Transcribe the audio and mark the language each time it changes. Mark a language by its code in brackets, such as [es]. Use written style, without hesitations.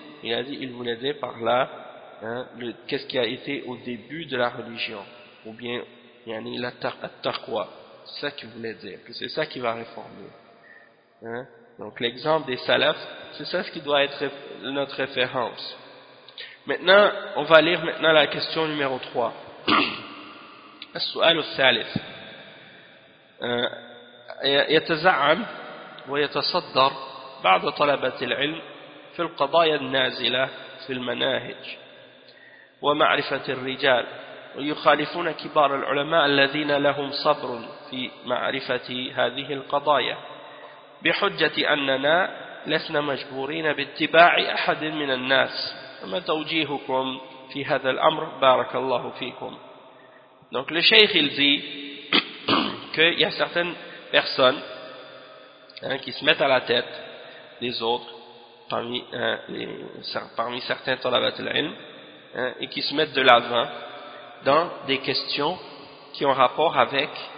[fr] Il a dit, il voulait dire par là, qu'est-ce qui a été au début de la religion, ou bien la taqwa, c'est ça qu'il voulait dire, que c'est ça qui va réformer. Donc l'exemple des salafs, c'est ça ce qui doit être notre référence. Maintenant, on va lire maintenant la question numéro 3. [ar] السؤال الثالث يتزعم ويتصدر بعض طلبة العلم في القضايا النازلة في المناهج ومعرفة الرجال ويخالفون كبار العلماء الذين لهم صبر في معرفة هذه القضايا بحجة أننا لسنا مجبورين باتباع أحد من الناس فما توجيهكم في هذا الأمر بارك الله فيكم. [fr] Donc le cheikh il dit qu'il y a certaines personnes qui se mettent à la tête des autres parmi certains talabat al-ilm et qui se mettent de l'avant dans des questions qui ont rapport avec